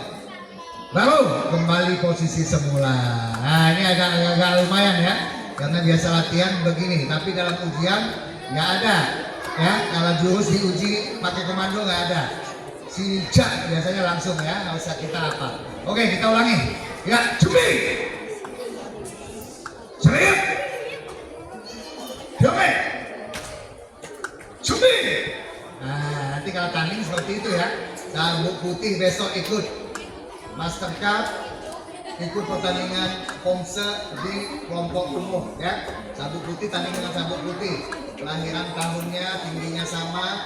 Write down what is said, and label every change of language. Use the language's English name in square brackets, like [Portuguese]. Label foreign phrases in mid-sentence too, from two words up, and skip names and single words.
[Indonesian] Baru kembali posisi semula. Nah ini agak lumayan ya. Karena biasa latihan begini. Tapi dalam ujian nggak ada. Ya, kalau jurus diuji pakai komando nggak ada. Sijak biasanya langsung ya, nggak usah kita apa. Oke, kita ulangi. Ya, cubi. Serius. [Korean] 준비 준비. [Indonesian] Nah, nanti kalau tanding seperti itu ya. Sabuk putih besok ikut Master Cup, ikut pertandingan Pomse di kelompok umum ya. Sabuk putih tanding dengan sabuk putih. Kelahiran tahunnya, tingginya sama.